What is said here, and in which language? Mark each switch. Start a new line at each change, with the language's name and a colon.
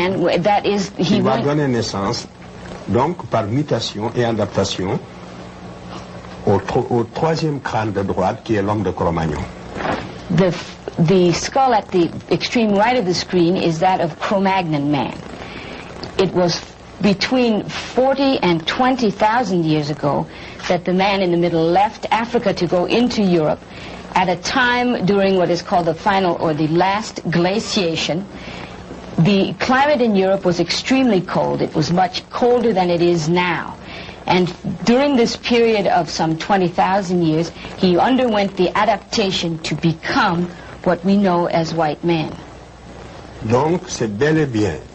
French: Il va donner naissance, donc par mutation et adaptation, au troisième crâne de droite qui est l'homme de Cro-Magnon.
English: The skull at the extreme right of the screen is that of Cro-Magnon man. It was between 40 and 20,000 years ago that the man in the middle left Africa to go into Europe at a time during what is called the final or the last glaciation. The climate in Europe was extremely cold. It was much colder than it is now. And during this period of some 20,000 years, he underwent the adaptation to become what we know as white men.
French: Donc, c'est bel et bien